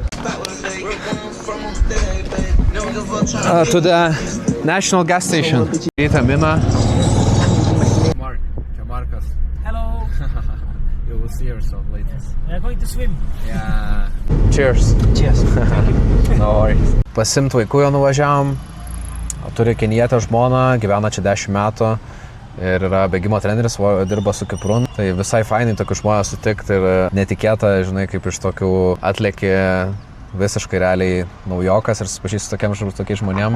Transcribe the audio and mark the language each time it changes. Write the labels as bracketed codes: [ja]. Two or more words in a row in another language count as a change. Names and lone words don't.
[en] To the National Gas Station. [lt] Ryta Mina. Mark, čia Markas. [en] Hello. You will see yourself later. We are going to swim. Yeah. Cheers. Cheers. No worries. [lt] Pasimt vaikų jo nuvažiavom. Turi kenietę žmoną, gyvena čia 10 metų. Ir yra bėgimo treneris, dirba su Kipru. Tai visai fainai tokių žmonės sutikti ir netikėta, žinai, kaip iš tokių atlėki visiškai realiai naujokas ir susipažįsti su tokiais žmonėm.